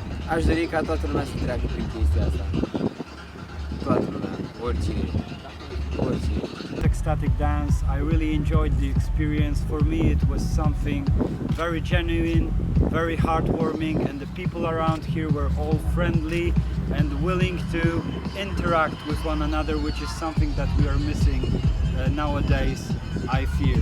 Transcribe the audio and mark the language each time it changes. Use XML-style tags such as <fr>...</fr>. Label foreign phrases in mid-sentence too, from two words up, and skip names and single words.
<ro>Aș dori ca toată lumea să treacă prin chestia asta. Toată lumea, oricine.</ro> <en>Ecstatic dance, I really enjoyed the experience. For me it was something very genuine, very heartwarming, and the people around here were all friendly and willing to interact with one another, which is something that we are missing nowadays, I feel.</en>